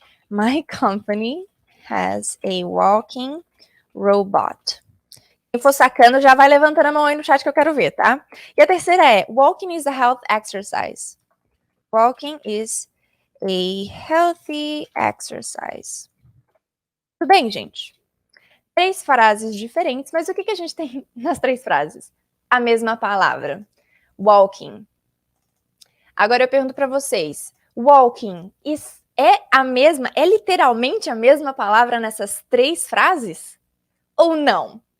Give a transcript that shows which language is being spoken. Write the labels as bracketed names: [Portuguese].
[English] My company has a walking robot. [Portuguese] Quem for sacando, já vai levantando a mão aí no chat que eu quero ver, tá? E a terceira é: [English] Walking is a health exercise. Walking is a healthy exercise. [Portuguese] Tudo bem, gente? 3 frases diferentes, mas o que a gente tem nas 3 frases? A mesma palavra. Walking. Agora eu pergunto para vocês: walking é literalmente a mesma palavra nessas 3 frases? Ou não?